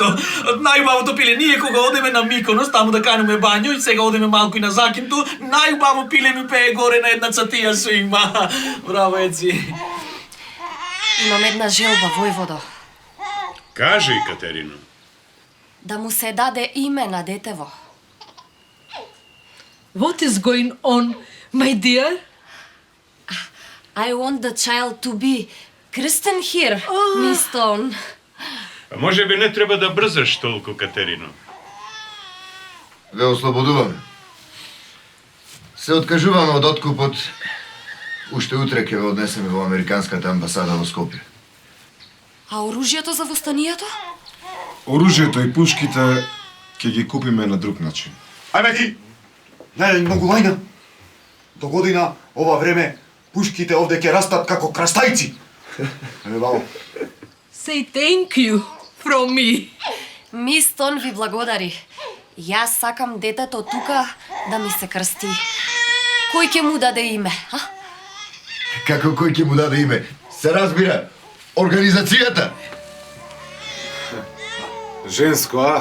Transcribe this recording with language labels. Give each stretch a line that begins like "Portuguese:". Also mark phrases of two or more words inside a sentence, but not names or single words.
Macedonian: Најубавото пиле, ние кога одеме на Миконос, таму да канеме бању и сега одеме малку и на Закинту, најубаво пиле ми пее горе на една цатија со има. Браво, Еци. Имам една желба, војводо. Кажи, Катерино. Да му се даде име на детево.
English: What is going on, my dear? I want the child to be christened here, Miss Stone.
Macedonian: А може би не треба да брзаш толку, Катерино. Ве ослободуваме. Се откажуваме од откупот. Уште утре ќе ве однесеме во Американската амбасада во Скопје. А оружјето за востанието? Оружјето и пушките ќе ги купиме на друг начин. Ајме ти! Не, многу лајна. До година, ова време, пушките овде ќе растат како крастајци. Ајме, бао.
English: Say thank you from me.
Macedonian: Мис Стон ви благодари. Јас сакам детето тука да ми се крсти. Кој ќе му даде име, а? Како кој ќе му даде име? Се разбира, организацијата. Женско, а?